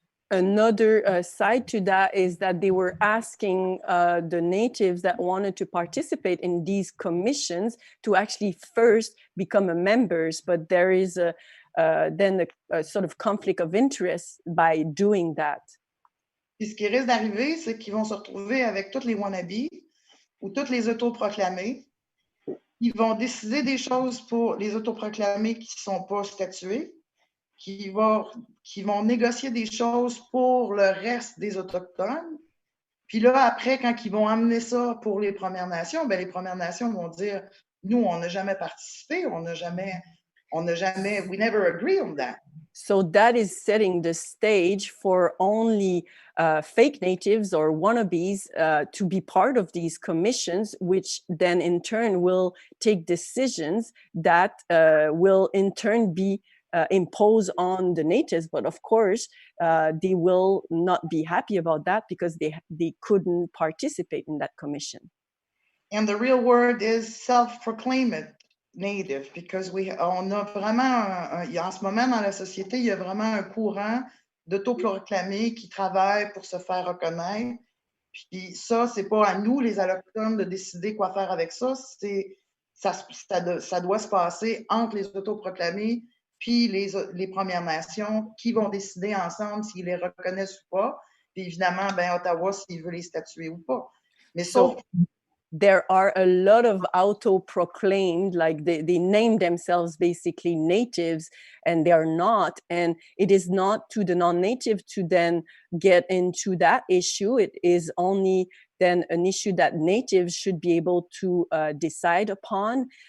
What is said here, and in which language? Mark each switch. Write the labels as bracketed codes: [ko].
[en] Another side to that is that they were asking the natives that wanted to participate in these commissions to actually first become members, but there is then a sort of conflict of interest by doing that. [fr] Puis ce qui risque d'arriver, c'est qu'ils vont se retrouver avec tous les wannabes ou tous les autoproclamés. Ils vont décider des choses pour les autoproclamés qui ne sont pas statués, qui vont négocier des choses pour le reste des Autochtones. Puis là, après, quand ils vont amener ça pour les Premières Nations, ben les Premières Nations vont dire, nous, on n'a jamais participé, on n'a jamais, [en] we never agree on that. So that is setting the stage for only fake natives or wannabes to be part of these commissions, which then in turn will take decisions that will in turn be impose on the natives, but of course they will not be happy about that because they couldn't participate in that commission. And the real word is self-proclaimed native, because [fr] on a vraiment, en ce moment dans la société, il y a vraiment un courant d'autoproclamés qui travaillent pour se faire reconnaître, Puis ça, c'est pas à nous, les Allochtones, de décider quoi faire avec ça. Ça doit se passer entre les autoproclamés puis les Premières Nations qui vont décider ensemble s'ils les reconnaissent ou pas. Puis évidemment, ben, Ottawa, s'il veut les statuer ou pas. Mais sauf [en] there are a lot of auto-proclaimed, like they name themselves basically natives, and they are not. And it is not to the non-native to then get into that issue. It is only then an issue that natives should be able to decide upon.